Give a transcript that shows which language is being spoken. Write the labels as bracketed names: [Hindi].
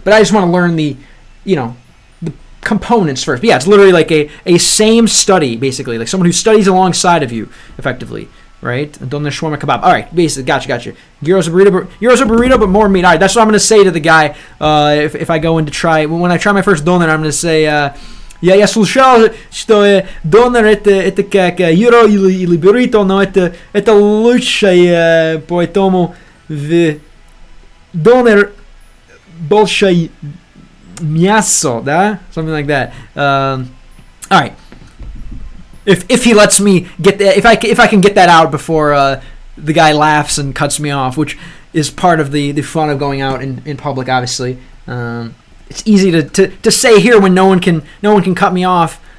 [English] But I just want to learn the components first. But yeah, it's literally like a same study, basically, like someone who studies alongside of you, effectively, right? Doner shawarma kebab. All right, basically, gotcha. Gyros a burrito, but more meat. All right, that's what I'm gonna say to the guy if I go in to try. When I try my first doner, I'm gonna say, [Russian] я слышал, что донер это как gyro или burrito, но это лучшее, поэтому в донер больше мясо, да? [English] Something like that. All right. If he lets me get that, if I can get that out before the guy laughs and cuts me off, which is part of the fun of going out in public, obviously. It's easy to say here when no one can cut me off.